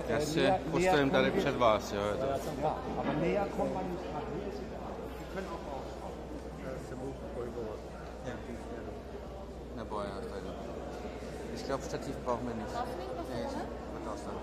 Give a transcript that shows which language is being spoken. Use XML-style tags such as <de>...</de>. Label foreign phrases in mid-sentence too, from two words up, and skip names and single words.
<cs>Já si postavím tady před vás, jo.</cs> <de>Ja, aber näher kommt man nicht ran. Wir können auch aufschauen.</de> <cs>Se budou pohybovat. Nebo já tady.</cs> <de>Ich glaube, Stativ brauchen wir nicht. Nee, wird ausland.</de>